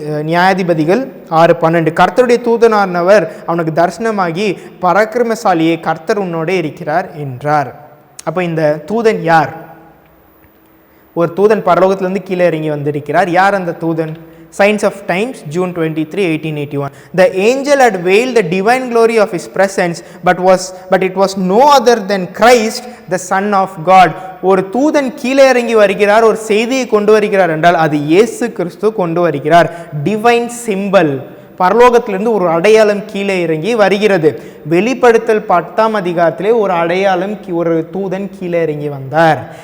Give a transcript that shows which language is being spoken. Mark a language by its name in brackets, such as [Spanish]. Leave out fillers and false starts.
[Tamil] நியாயாதிபதிகள் 6:12. கர்த்தருடைய தூதனானவர் அவனுக்கு தரிசனமாகி பராக்கிரமசாலியை கர்த்தர் உன்னோட இருக்கிறார் என்றார். அப்போ இந்த தூதன் யார்? ஒரு தூதன் பரலோகத்திலிருந்து கீழே இறங்கி வந்திருக்கிறார். யார் அந்த தூதன்? [English] Signs of Times, June 23, 1881. The angel had veiled the divine glory of his presence, but it was no other than Christ, the Son of God. [Tamil] ஒரு தூதன் கீழே இறங்கி வருகிறார், ஒரு செய்தியை கொண்டு வருகிறார் என்றால் அது இயேசு கிறிஸ்து கொண்டு வருகிறார். [English] divine symbol, [Tamil] பரலோகத்திலிருந்து ஒரு அடையாளம் கீழே இறங்கி வருகிறது. வெளிப்படுத்தல் 10ஆம் அதிகாரத்திலே ஒரு அடையாளம், ஒரு தூதன் கீழே இறங்கி வந்தார்.